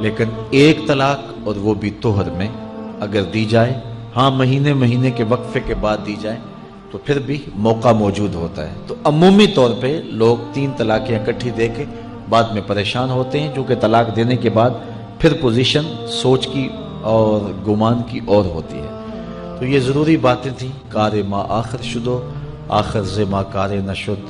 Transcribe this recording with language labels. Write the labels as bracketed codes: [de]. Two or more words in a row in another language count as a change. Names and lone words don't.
[ur] لیکن ایک طلاق اور وہ بھی طہر میں اگر دی جائے، ہاں مہینے کے وقفے کے بعد دی جائے تو پھر بھی موقع موجود ہوتا ہے۔ تو عمومی طور پہ لوگ 3 طلاقیں اکٹھی دے کے بعد میں پریشان ہوتے ہیں، جو کہ طلاق دینے کے بعد پھر پوزیشن سوچ کی اور گمان کی اور ہوتی ہے۔ تو یہ ضروری باتیں تھیں۔ [fa] کار ما آخر شدو آخر ز ما کار نشد،